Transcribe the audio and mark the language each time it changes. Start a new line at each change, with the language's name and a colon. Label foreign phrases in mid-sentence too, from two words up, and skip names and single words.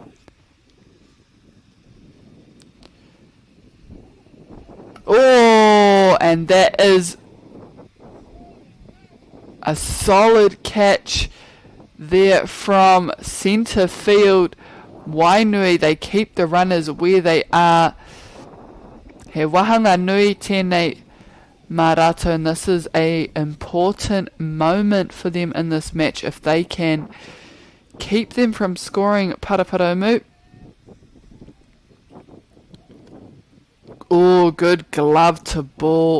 English: Oh, and that is a solid catch there from centre field. Wainui, they keep the runners where they are.
Māori: He wahanga nui tēnei Marato,
English: and this is a important moment for them in this match if they can keep them from scoring Paraparaumu. Oh, good glove to ball.